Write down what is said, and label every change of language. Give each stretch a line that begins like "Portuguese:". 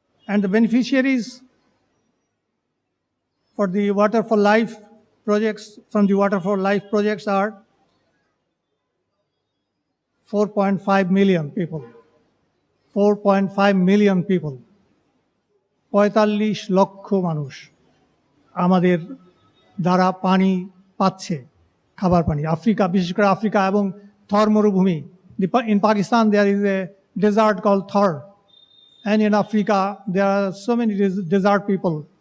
English: And the beneficiaries for the Water for Life projects, from the Water for Life projects are 4.5 million people. 4.5 million people.
Bangla: 45 লক্ষ মানুষ আমাদের দ্বারা পানি পাচ্ছে, খাবার পানি। আফ্রিকা, বিশেষ করে আফ্রিকা এবং থর মরুভূমি।
English: In Pakistan there is a desert called Thor, and in Africa there are so many desert people.